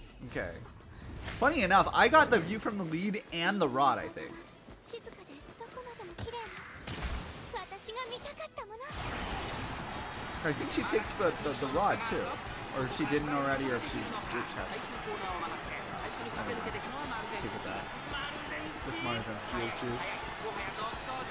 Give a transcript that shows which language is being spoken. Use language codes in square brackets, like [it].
[en] Okay. Funny enough, I got the view from the lead and the rod, I think. [ja] 静かでどこまでも綺麗な私が見たかったもの [en] I think she takes the rod too. Or if she didn't already, or if she group chat. Take it back. This Marzensky is juice.